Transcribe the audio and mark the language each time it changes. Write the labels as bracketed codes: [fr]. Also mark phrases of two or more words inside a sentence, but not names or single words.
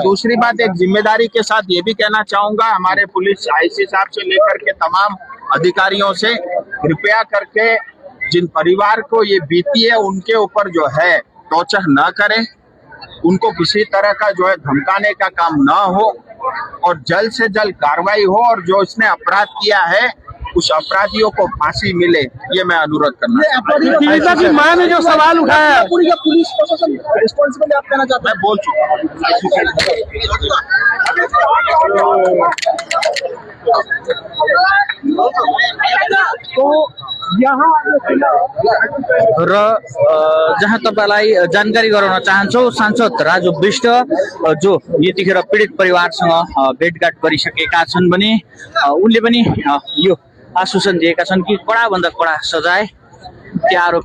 [hi] दूसरी बात, एक जिम्मेदारी के साथ ये भी कहना चाहूंगा हमारे पुलिस आईसी साहब से लेकर के तमाम अधिकारियों से, कृपया करके जिन परिवार को ये बीती है उनके ऊपर जो है टॉर्चर न करें, उनको किसी तरह का जो है धमकाने का काम न हो और जल्द से जल्द कार्रवाई हो और जो इसने अपराध किया है उस अपराधियों को फांसी मिले, ये मैं अनुरोध करना। पीड़िता की मां ने जो सवाल उठाया है, पुलिस प्रशासन रिस्पॉन्सिबल आप कहना चाहते हैं? मैं बोल चुका [ne] र जहाँ तपाईँलाई जानकारी गराउन चाहन्छौँ, सांसद राजु विष्ट जो यतिखेर पीडित परिवारसँग भेटघाट गरिसकेका छन् भने उनले पनि यो आश्वासन दिएका छन् कि कडाभन्दा कडा सजाय त्यो